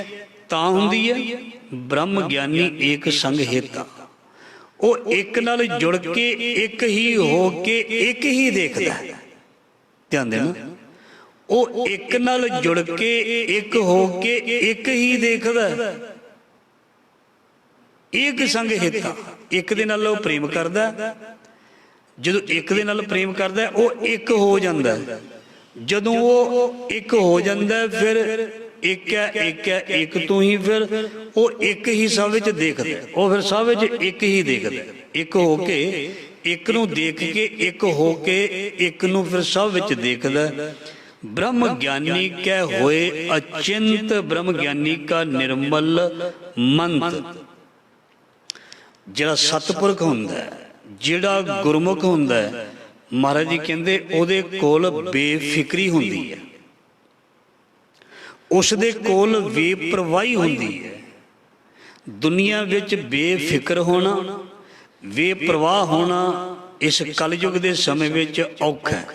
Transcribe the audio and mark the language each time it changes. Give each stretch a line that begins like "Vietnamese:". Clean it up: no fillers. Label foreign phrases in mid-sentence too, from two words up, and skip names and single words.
Punjabi: ਤਾਂ ਹੁੰਦੀ ਹੈ ਬ੍ਰਹਮ ਗਿਆਨੀ ਏਕ ਸੰਗ ਹੇਤਾ, ਵੋ ਇੱਕ ਨਾਲ ਜੁੜ ਕੇ ਇੱਕ ਹੀ ਹੋ ਕੇ ਇੱਕ ਹੀ ਦੇਖਦਾ ਹੈ। ਧਿਆਨ ਦੇਣਾ, ਵੋ ਇੱਕ ਨਾਲ ਜੁੜ ਕੇ ਇੱਕ ਹੋ ਕੇ ਇੱਕ ਹੀ ਦੇਖਦਾ, ਇੱਕ ਸੰਗ ਹਿਤਾ, ਇੱਕ ਦੇ ਨਾਲ ਪ੍ਰੇਮ ਕਰਦਾ, ਜਦੋਂ ਇੱਕ ਦੇ ਨਾਲ ਪ੍ਰੇਮ ਕਰਦਾ ਹੈ, ਉਹ ਇੱਕ ਹੋ ਜਾਂਦਾ ਹੈ। ਜਦੋਂ ਉਹ ਇੱਕ ਹੋ ਜਾਂਦਾ ਹੈ, ਫਿਰ ਇੱਕ ਹੈ ਇੱਕ ਹੈ ਇੱਕ ਤੋਂ ਹੀ ਫਿਰ ਉਹ ਇੱਕ ਹੀ ਸਭ ਵਿੱਚ ਦੇਖਦਾ, ਉਹ ਫਿਰ ਸਭ ਵਿੱਚ ਇੱਕ ਹੀ ਦੇਖਦਾ, ਇੱਕ ਹੋ ਕੇ ਇੱਕ ਨੂੰ ਦੇਖ ਕੇ, ਇੱਕ ਹੋ ਕੇ ਇੱਕ ਨੂੰ ਫਿਰ ਸਭ ਵਿੱਚ ਦੇਖਦਾ। ਬ੍ਰਹਮ ਗਿਆਨੀ ਕਹ ਹੋਏ ਅਚਿੰਤ, ਬ੍ਰਹਮ ਗਿਆਨੀ ਕਾ ਨਿਰਮਲ ਮੰਤ। ਜਿਹੜਾ ਸਤਪੁਰਖ ਹੁੰਦਾ ਹੈ, ਜਿਹੜਾ ਗੁਰਮੁਖ ਹੁੰਦਾ ਹੈ, ਮਹਾਰਾਜ ਜੀ ਕਹਿੰਦੇ ਉਹਦੇ ਕੋਲ ਬੇਫਿਕਰੀ ਹੁੰਦੀ ਹੈ, ਉਸ ਦੇ ਕੋਲ ਬੇਪਰਵਾਹੀ ਹੁੰਦੀ ਹੈ। ਦੁਨੀਆ ਵਿੱਚ ਬੇਫਿਕਰ ਹੋਣਾ, ਬੇਪਰਵਾਹ ਹੋਣਾ ਇਸ ਕਲਯੁਗ ਦੇ ਸਮੇਂ ਵਿੱਚ ਔਖਾ ਹੈ।